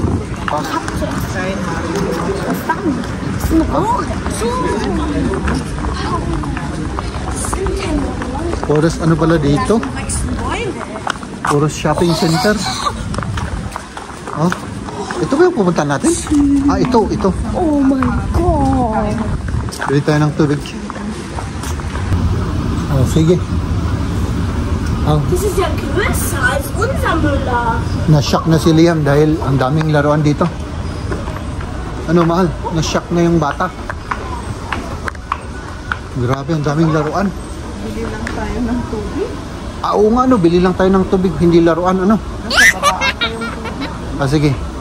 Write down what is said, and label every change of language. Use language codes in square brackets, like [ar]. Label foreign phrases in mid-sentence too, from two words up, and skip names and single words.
[tl] Ah. Puros ano pala dito? Puros [en] shopping center. [tl] Oh. Ito ba yung pumunta natin? Ah, ito. [en] Oh my God. [tl] Bili tayo ng tubig. Oh, sige. Oh, [de] Das ist ja größer als unser Müller. [tl] na-shock na si Liam dahil ang daming laruan dito. Ano, mahal? Na-shock na yung bata. Grabe, ang daming laruan. Bili lang tayo ng tubig. Ah, oo nga, ano, bili lang tayo ng tubig, hindi laruan, ano? Ah, sige.